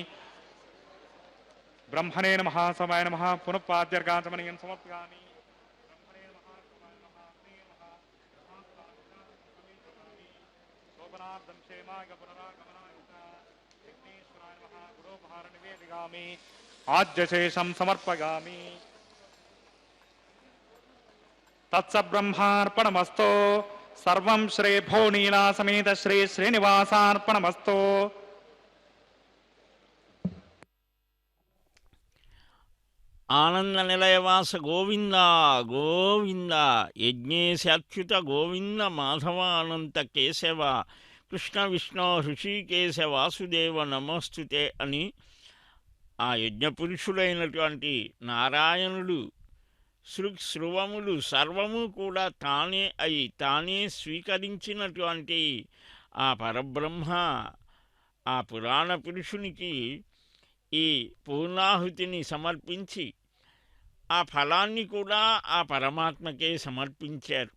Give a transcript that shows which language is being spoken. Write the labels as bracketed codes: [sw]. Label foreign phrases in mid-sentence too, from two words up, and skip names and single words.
[sa] ब्रह्मणे नमः समाय नमः पुनः पाद्यर्गाचमनीयं समर्पयामि शोभनार्थं क्षेमाय पुनरागमनाय विघ्नेश्वराय नमः गुरोपहार निवेदयामि आद्यशेषं समर्पयामि तत्सब्रह्मार्पणमस्तु सर्वं श्री भोनीला समेत श्री श्रीनिवासार्पणमस्तु ఆనంద నిలయవాస గోవింద గోవింద యజ్ఞేశాచ్యుత గోవింద మాధవ అనంత కేశవ కృష్ణ విష్ణు హృషికేశ వాసుదేవ నమస్తుతే [te] అని ఆ యజ్ఞపురుషుడైనటువంటి నారాయణుడు శృవములు సర్వము కూడా తానే అయి తానే స్వీకరించినటువంటి ఆ పరబ్రహ్మ ఆ పురాణ పురుషునికి ఈ పూర్ణాహుతిని సమర్పించి ఆ ఫలాన్ని కూడా ఆ పరమాత్మకే సమర్పించారు.